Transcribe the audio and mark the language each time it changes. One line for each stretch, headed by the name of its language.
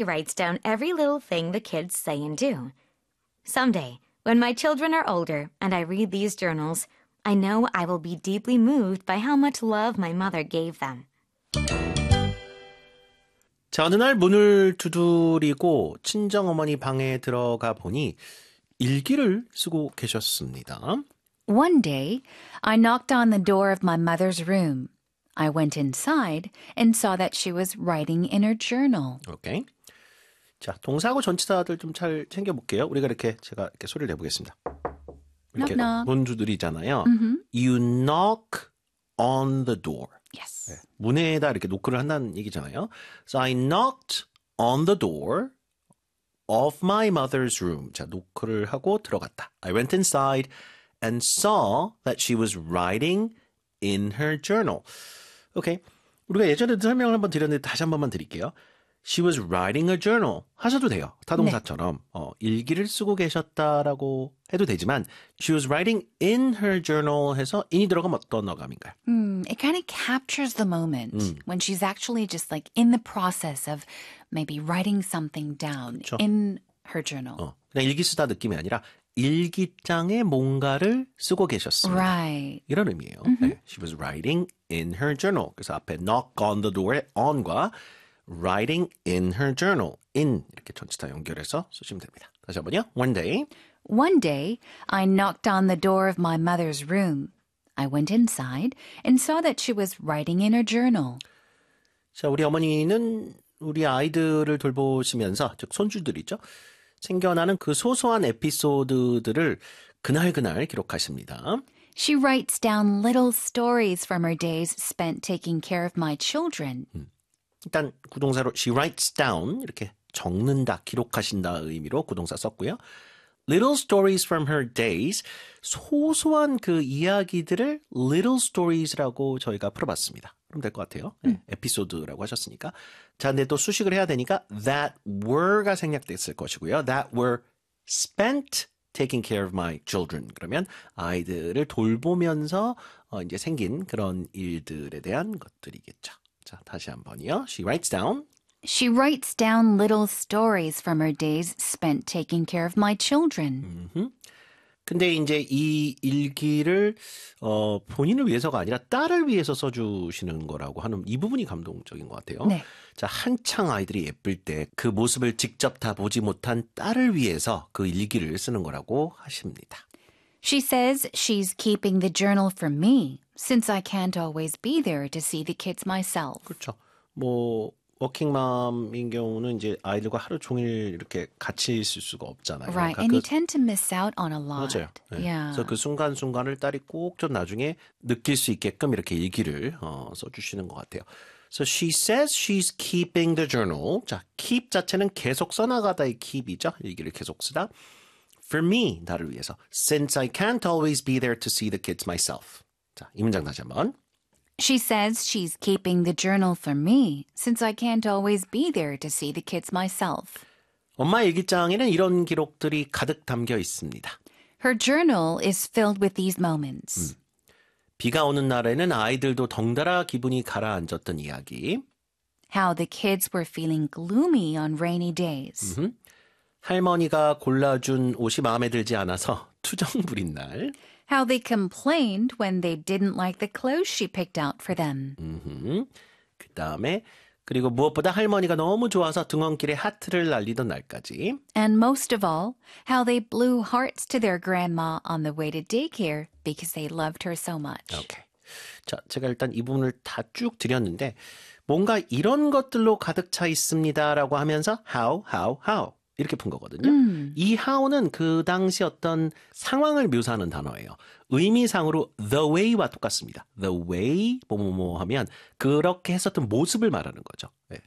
English: He writes down every little thing the kids say and do. Someday, when my children are older and I read these journals, I know I will be deeply moved by how much love my mother gave them.
Korean: 자, 어느 날 문을 두드리고 친정어머니 방에 들어가 보니 일기를 쓰고 계셨습니다.
English: One day, I knocked on the door of my mother's room. I went inside and saw that she was writing in her journal. Okay.
Korean: 자, 동사하고 전치사들 좀잘 챙겨 볼게요. 우리가 이렇게 제가 이렇게 소리를 내 보겠습니다.
English: Knock,
Korean: 이렇게
English: knock.
Korean: 문 두드리잖아요.
English: You knock on the door. Yes.
Korean: 문에다 이렇게 노크를 한다는 얘기잖아요.
English: So I knocked on the door of my mother's room.
Korean: 자, 노크를 하고 들어갔다.
English: I went inside and saw that she was writing in her journal.
Korean: 오케이. 우리가 예전에도 설명을 한번 드렸는데 다시 한 번만 드릴게요.
English: She was writing a journal.
Korean: 하셔도 돼요. 네. 타동사처럼 일기를 쓰고 계셨다라고 해도 되지만
English: She was writing in her journal
Korean: 해서 in이 들어가면 어떤 어감인가요?
English: It kind of captures the moment when she's actually just like in the process of maybe writing something down
Korean: 그렇죠.
English: in her journal.
Korean: 그냥 일기 쓰다 느낌이 아니라 일기장에 뭔가를 쓰고 계셨습니다.
English: Right.
Korean: 이런 의미예요. 네.
English: She was writing in her journal.
Korean: 그래서 앞에 knock on the door의 on과 writing in her journal, in 이렇게 전치사 연결해서 쓰시면 됩니다. 다시 한번요.
English: One day. One day, I knocked on the door of my mother's room. I went inside and saw that she was writing in her journal.
Korean: 자, 우리 어머니는 우리 아이들을 돌보시면서, 즉 손주들이죠. 생겨나는 그 소소한 에피소드들을 그날그날 기록하십니다.
English: She writes down little stories from her days spent taking care of my children.
Korean: 일단 구동사로
English: she writes down
Korean: 이렇게 적는다, 기록하신다 의미로 구동사 썼고요.
English: Little stories from her days
Korean: 소소한 그 이야기들을 little stories라고 저희가 풀어봤습니다. 그럼 될것 같아요. 네, 에피소드라고 하셨으니까. 자, 근데 또 수식을 해야 되니까 that were가 생략됐을 것이고요.
English: That were spent taking care of my children.
Korean: 그러면 아이들을 돌보면서 이제 생긴 그런 일들에 대한 것들이겠죠. 자, 다시 한 번이요.
English: She writes down. She writes down little stories from her days spent taking care of my children.
Korean: 근데 이제 이 일기를 본인을 위해서가 아니라 딸을 위해서 써주시는 거라고 하는 이 부분이 감동적인 것 같아요. 네. 자, 한창 아이들이 예쁠 때그 모습을 직접 다 보지 못한 딸을 위해서 그 일기를 쓰는 거라고 하십니다.
English: She says she's keeping the journal for me. Since I can't always be there to see the kids myself.
Korean: 그렇죠. 뭐 워킹맘인 경우는 이제 아이들과 하루 종일 이렇게 같이 있을 수가 없잖아요.
English: Right,
Korean: 그러니까 그
English: and you tend to miss out on a
Korean: 맞아요.
English: lot.
Korean: 네. 그래서 그 순간순간을 딸이 꼭좀 나중에 느낄 수 있게끔 이렇게 일기를 써주시는 것 같아요.
English: So she says she's keeping the journal.
Korean: 자, keep 자체는 계속 써나가다의 keep이죠. 일기를 계속 쓰다.
English: For me,
Korean: 나를 위해서.
English: Since I can't always be there to see the kids myself.
Korean: 자, 이 문장 다시 한번.
English: She says she's keeping the journal for me, since I can't always be there to see the kids myself.
Korean: 엄마 일기장에는 이런 기록들이 가득 담겨 있습니다.
English: Her journal is filled with these moments.
Korean: 비가 오는 날에는 아이들도 덩달아 기분이 가라앉았던 이야기.
English: How the kids were feeling gloomy on rainy days.
Korean: 할머니가 골라준 옷이 마음에 들지 않아서 투정 부린 날.
English: How they complained when they didn't like the clothes she picked out for them.
Korean: 그다음에 그리고 무엇보다 할머니가 너무 좋아서 등원길에 하트를 날리던 날까지.
English: And most of all, how they blew hearts to their grandma on the way to daycare because they loved her so much.
Korean: 오케이. 자, 제가 일단 이 부분을 다쭉 드렸는데 뭔가 이런 것들로 가득 차 있습니다라고 하면서 how 이렇게 푼 거거든요. 이 how는 그 당시 어떤 상황을 묘사하는 단어예요. 의미상으로 the way와 똑같습니다.
English: The way
Korean: 뭐뭐뭐 하면 그렇게 했었던 모습을 말하는 거죠. 네.